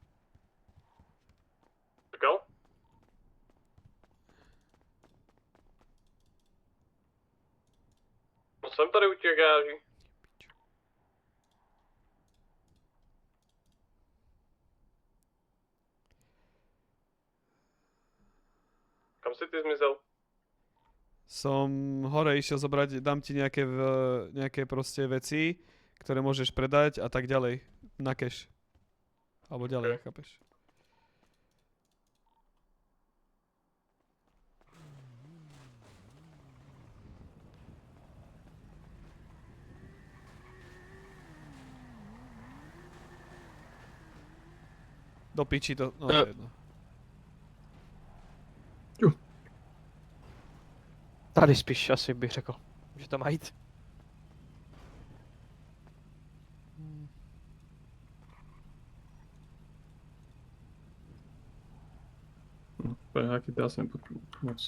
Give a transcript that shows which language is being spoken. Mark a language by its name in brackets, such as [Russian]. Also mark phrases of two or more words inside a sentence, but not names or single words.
[Czech] Čekal? No jsem tady u těch gáží. [Slovak] Kam si ty zmizel? Som hore išiel zobrať, dám ti nejaké proste veci, ktoré môžeš predať a tak ďalej. Na cash. Alebo ďalej, chápeš? Do piči to, no to je jedno. [Czech] Tady spíš asi bych řekl, že to má jít. Jaký to asi nepotřebuji moc.